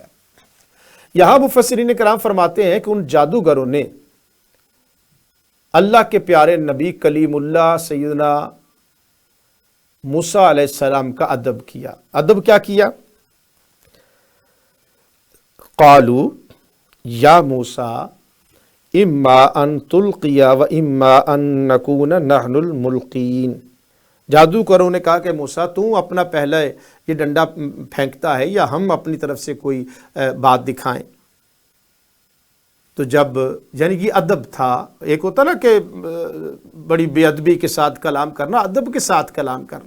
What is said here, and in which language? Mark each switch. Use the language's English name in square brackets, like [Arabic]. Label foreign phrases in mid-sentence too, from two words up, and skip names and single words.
[Urdu] یہاں مفسرین کرام فرماتے ہیں کہ ان جادوگروں نے اللہ کے پیارے نبی کلیم اللہ سیدنا موسیٰ علیہ السلام کا ادب کیا۔ ادب کیا کیا؟ [Arabic] قالوا یا موسیٰ اما ان تلقی و اما ان نکون نحن الملقین۔ [Urdu] جادوگروں نے کہا کہ موسیٰ تو اپنا پہلے یہ ڈنڈا پھینکتا ہے یا ہم اپنی طرف سے کوئی بات دکھائیں؟ تو جب یعنی یہ ادب تھا، ایک ہوتا نا کہ بڑی بے ادبی کے ساتھ کلام کرنا، ادب کے ساتھ کلام کرنا۔